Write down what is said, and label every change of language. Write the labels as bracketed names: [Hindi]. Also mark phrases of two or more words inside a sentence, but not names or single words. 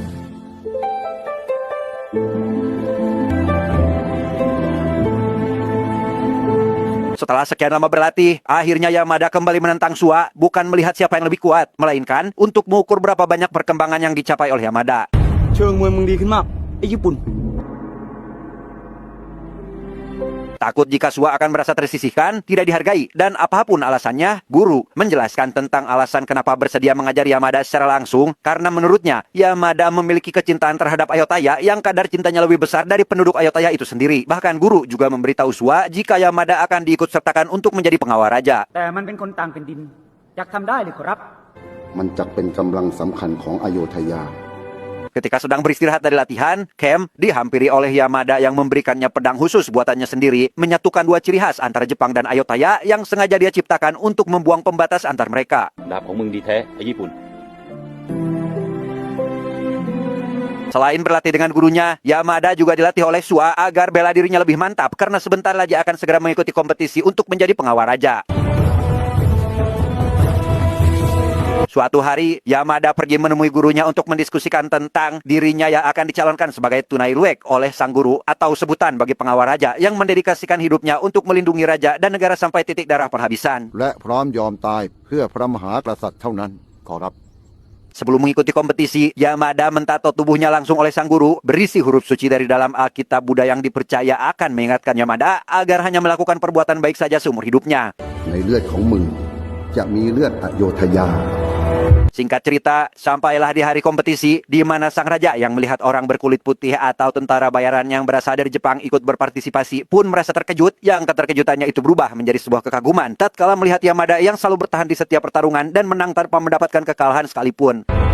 [Indonesian] Setelah sekian lama berlatih, akhirnya Yamada kembali menentang Suwa, bukan melihat siapa yang lebih kuat, melainkan untuk mengukur berapa banyak perkembangan yang dicapai oleh Yamada. [Thai] เชิงมวยมึงดีขึ้นมากไอ้ญี่ปุ่น [Indonesian] takut jika Sua akan merasa tersisihkan, tidak dihargai, dan apapun alasannya, guru menjelaskan tentang alasan kenapa bersedia mengajar Yamada secara langsung, karena menurutnya, Yamada memiliki kecintaan terhadap Ayutthaya yang kadar cintanya lebih besar dari penduduk Ayutthaya itu sendiri. Bahkan guru juga memberitahu Sua jika Yamada akan diikut sertakan untuk menjadi pengawal raja. [Thai] แต่มันเป็นคนต่างแผ่นดินอยากทำได้หรือครับ มันจักเป็นกำลังสำคัญของอโยธยา [Indonesian] Ketika sedang beristirahat dari latihan, Kem dihampiri oleh Yamada yang memberikannya pedang khusus buatannya sendiri, menyatukan dua ciri khas antara Jepang dan Ayutthaya yang sengaja dia ciptakan untuk membuang pembatas antar mereka. [Thai] ดาบของมึงดีแท้ไอ้ญี่ปุ่น [Indonesian] Selain berlatih dengan gurunya, Yamada juga dilatih oleh Sua agar bela dirinya lebih mantap karena sebentar lagi akan segera mengikuti kompetisi untuk menjadi pengawal raja. Suatu hari, Yamada pergi menemui gurunya untuk mendiskusikan tentang dirinya yang akan dicalonkan sebagai Tunai Luek oleh sang guru atau sebutan bagi pengawal raja yang mendedikasikan hidupnya untuk melindungi raja dan negara sampai titik darah penghabisan. [Thai] และพร้อมยอมตายเพื่อพระมหากษัตริย์เท่านั้นขอรับ [Indonesian] Sebelum mengikuti kompetisi, Yamada mentato tubuhnya langsung oleh sang guru, berisi huruf suci dari dalam Alkitab Buddha yang dipercaya akan mengingatkan Yamada agar hanya melakukan perbuatan baik saja seumur hidupnya. [Thai] ในเลือดของมึงจะมีเลือดอโยธยา [Indonesian] Singkat cerita, sampailah di hari kompetisi di mana sang raja yang melihat orang berkulit putih atau tentara bayaran yang berasal dari Jepang ikut berpartisipasi pun merasa terkejut yang keterkejutannya itu berubah menjadi sebuah kekaguman tatkala melihat Yamada yang selalu bertahan di setiap pertarungan dan menang tanpa mendapatkan kekalahan sekalipun.